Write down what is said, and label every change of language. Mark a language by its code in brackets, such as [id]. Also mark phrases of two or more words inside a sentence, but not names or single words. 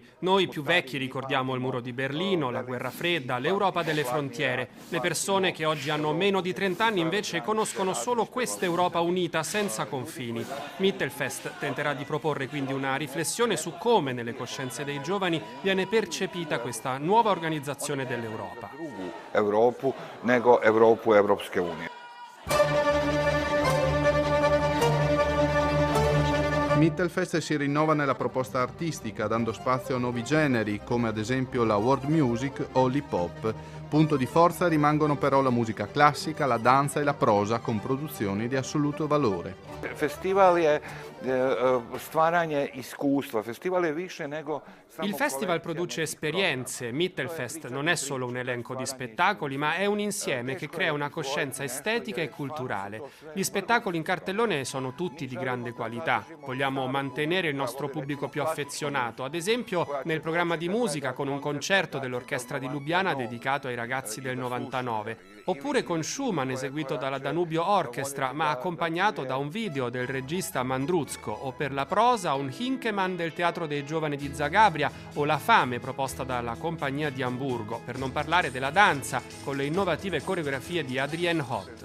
[it] Noi più vecchi ricordiamo il muro di Berlino, la guerra fredda, l'Europa delle frontiere. Le persone che oggi hanno meno di 30 anni invece conoscono solo questa Europa unita senza confini. Mittelfest tenterà di proporre quindi una riflessione su come nelle coscienze dei giovani viene percepita questa nuova organizzazione dell'Europa. [hr] Europu nego Europu Europske unije. [it] Mittelfest si rinnova nella proposta artistica, dando spazio a nuovi generi, come ad esempio la world music o l'hip hop. Punto di forza rimangono però la musica classica, la danza e la prosa, con produzioni di assoluto valore. [hr] Festival je stvaranje iskustva, festival je više nego... [it] Il festival produce esperienze. Mittelfest non è solo un elenco di spettacoli, ma è un insieme che crea una coscienza estetica e culturale. Gli spettacoli in cartellone sono tutti di grande qualità. Vogliamo mantenere il nostro pubblico più affezionato, ad esempio nel programma di musica con un concerto dell'Orchestra di Lubiana dedicato ai ragazzi del 99, oppure con Schumann eseguito dalla Danubio Orchestra ma accompagnato da un video del regista Mandruzco, o per la prosa un Hinkemann del Teatro dei Giovani di Zagabria o La Fame proposta dalla Compagnia di Amburgo, per non parlare della danza con le innovative coreografie di Adrienne Hod.